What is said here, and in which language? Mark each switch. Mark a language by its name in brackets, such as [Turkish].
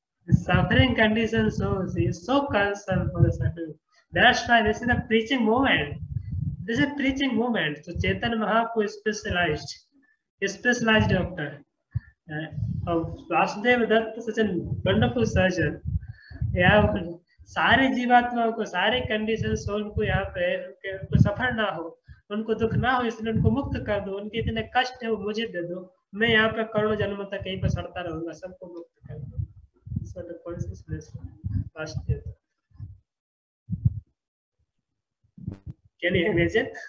[English] Suffering condition shows he is so concerned for the suffering. That's why this is a preaching movement. This is a preaching movement. So Chaitanya Mahaprabhu specialized doctor. Vasudev Dutt, such a wonderful surgeon. [Hindi] यहाँ सारे जीवात्माओं को, सारे condition उनको यहाँ पे उनको सफर ना हो, उनको दुख ना हो, इसलिए उनको मुक्त कर दो। उनके इतने कष्ट है वो मुझे दे दो, मैं यहाँ पे करोड़ों जन्मों तक यहीं पे सड़ता रहूंगा, सबको मुक्त कर दो। [English] So the consciousness first is. Can you imagine?